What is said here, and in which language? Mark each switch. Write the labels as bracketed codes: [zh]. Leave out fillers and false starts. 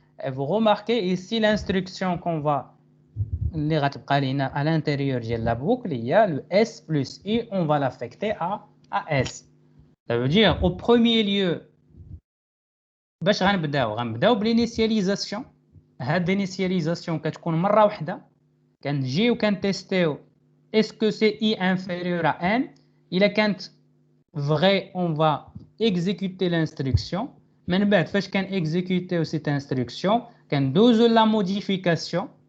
[fr] Et vous remarquez ici l'instruction qu'on va à l'intérieur de la boucle, il y a le s plus i, on va l'affecter à s. Ça veut dire au premier lieu, [ar] باش غنبداو [fr] بالinitialisation. [ar] هاد l'initialisation كتكون مرة واحدة. كنجيو كنتيستيو [fr] est-ce que c'est i inférieur à n? Il est quand vrai, on va exécuter l'instruction. Mais [ar] فاش كان [fr] exécuter cette instruction, [ar] كندوزو [fr] la modification.